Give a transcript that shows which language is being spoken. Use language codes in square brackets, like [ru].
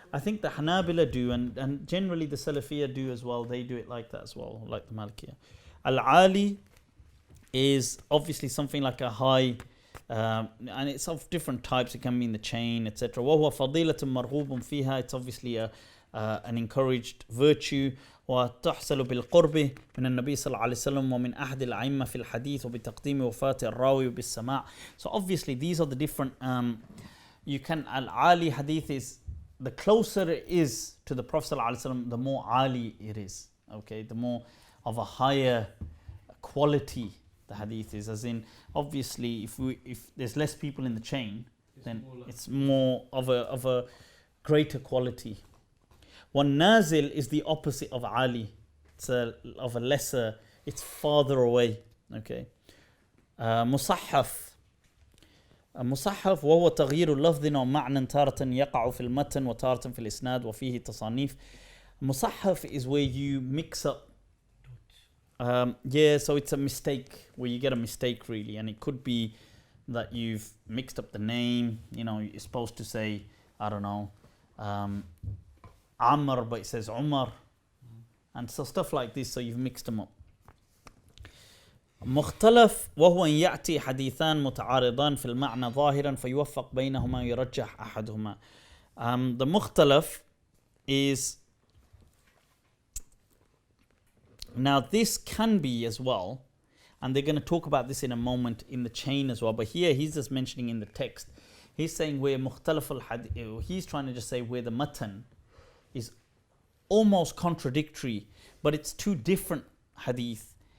[en] I think the Hanabila do, and generally the Salafiyya do as well. They do it like that as well, like the Malikiyya. Al-Ali is obviously something like a high, and it's of different types. It can be in the chain, etc. [ar] وَهُوَ فَضِيلَةٌ مَرْغُوبٌ فِيهَا. [en] It's obviously a an encouraged virtue. [ar] وتحصل بالقرب من النبي صلى الله عليه وسلم ومن أحد الأئمة في الحديث وبتقديم وفاة الراوي بالسماع. [en] So obviously these are the different you can al-ali hadith is the closer it is to the Prophet [ar] صلى الله عليه وسلم, [en] the more ali it is, okay, the more of a higher quality the hadith is, as in obviously if there's less people in the chain, then it's more of a greater quality. One nazil is the opposite of ali. It's of a lesser, it's farther away. Okay. مصحف. [ar] مصحف وهو تغيير اللفظ ومعنى تارة يقع في المتن وتارة في الإسناد وفيه تصانيف. [en] مصحف is where you mix up. So it's a mistake, where you get a mistake really, and it could be that you've mixed up the name. You know, you're supposed to say, I don't know, Amr, but it says Umar, and so stuff like this. So you've mixed them up. [ar] مختلف وهو أن يأتي حديثان متعارضان في المعنى ظاهرا فيوفق بينهما يرجح أحدهما. [en] The مختلف is, now this can be as well, and they're going to talk about this in a moment in the chain as well, but here he's just mentioning in the text, he's saying where مختلف الحديث, he's trying to just say where the matan is almost contradictory, but it's two different hadith.